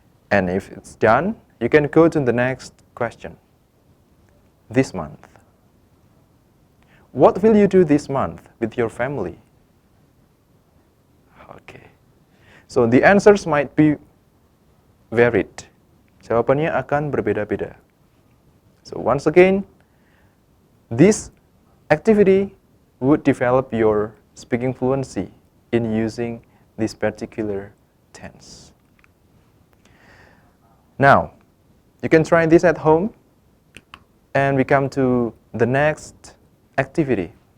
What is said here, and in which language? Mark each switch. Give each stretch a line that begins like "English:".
English: And if it's done, you can go to the next question. This month. What will you do this month with your family? Okay. So the answers might be varied.
Indonesian: Jawabannya akan berbeda-beda.
English: So once again, this activity would develop your speaking fluency in using this particular tense. Now, you can try this at home, and we come to the next activity.